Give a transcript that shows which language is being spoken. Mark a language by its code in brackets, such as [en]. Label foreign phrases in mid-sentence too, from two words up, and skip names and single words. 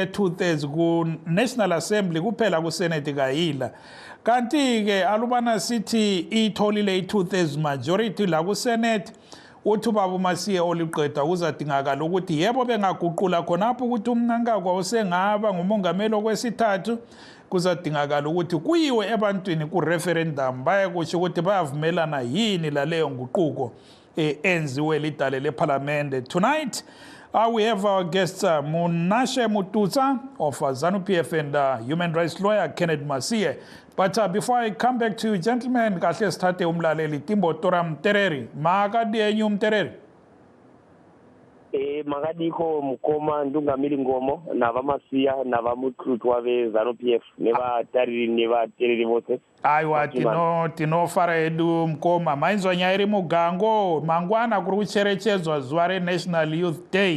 [nd] 2/3 ku-National Assembly kuphela ku-Senate kayila kanti-ke alubana sithi itholile i-2/3 majority la ku-Senate uthi ubaba uMasiye oliqeda kuzadingakala ukuthi yebo bengaguqula khonapho ukuthi uMnangagwa usengaba ngumongameli okwesithathu kuzadingakala ukuthi kuyiwe ebantwini ku-referendum bayekusho ukuthi bayavumelana yini laleyo nguquko enziwe lidale lephalamende. [en] Tonight we have our guests Munashe Mututsa of ZANU-PF and human rights lawyer Kennedy Masiye. But before I come back to you, gentlemen, [nd] kahle sithathe umlaleli Timbo Tora Mtereri. [sn] Makadi enyu Mtereri? Makadiko mukoma ndungamiri ngomo navamasiya navamututwa veZANU-PF nevatariri nevatereri vose. Aiwa tinofara edu mukoma mainzwa nyaya iri mugango mangwana kuri kucherechedzwa zuva reNational Youth Day.